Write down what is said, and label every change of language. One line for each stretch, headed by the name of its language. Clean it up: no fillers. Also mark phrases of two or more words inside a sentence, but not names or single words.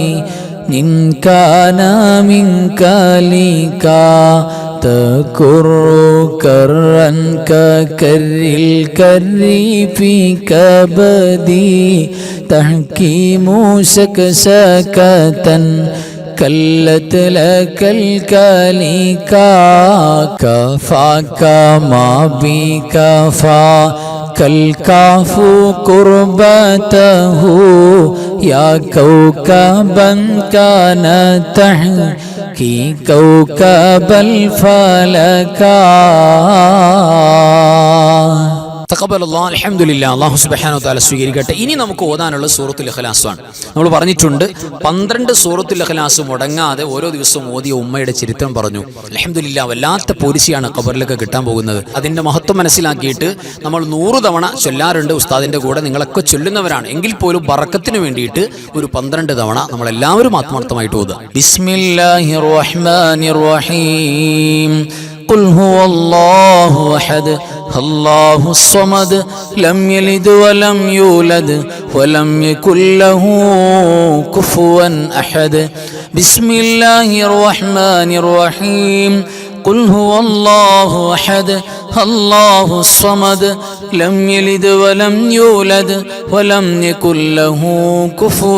Arabic: إن كان منك ليكا تكر كرا ككر الكر في كبدي تحكيم سكسكة كلت لك الكليكا كفاك ما بكفا كالكاف قربته يا كوكبا كان تحكي كوكب الفلكا تقبل الله الحمد لله. الله سبحانه وتعالى
Malayalam: സ്വീകരിക്കട്ടെ. ഇനി നമുക്ക് ഓതാനുള്ള സൂറത്തുൽ ഇഖ്ലാസാണ്. നമ്മൾ പറഞ്ഞിട്ടുണ്ട് 12 സൂറത്തുൽ ഇഖ്ലാസ് മുടങ്ങാതെ ഓരോ ദിവസവും ഓതിയ ഉമ്മയുടെ ചരിത്രം പറഞ്ഞു. അൽഹംദുലില്ലാഹ്, വല്ലാത്ത പോലീസിയാണ് ഖബറിലൊക്കെ കിട്ടാൻ പോകുന്നത്. അതിന്റെ മഹത്വം മനസ്സിലാക്കിയിട്ട് നമ്മൾ 100 തവണ ചൊല്ലാറുണ്ട് ഉസ്താദിന്റെ കൂടെ. നിങ്ങളൊക്കെ ചൊല്ലുന്നവരാണ് എങ്കിൽ പോലും ബറക്കത്തിന് വേണ്ടിയിട്ട് ഒരു 12 തവണ നമ്മൾ എല്ലാവരും ആത്മാർത്ഥമായിട്ട് ഓതുക.
Arabic: بسم الله الرحمن الرحيم. قل هو الله أحد الله الصمد لم يلد ولم يولد ولم يكن له كفوا أحد بسم الله الرحمن الرحيم قل هو الله أحد الله الصمد لم يلد ولم يولد ولم يكن له كفوا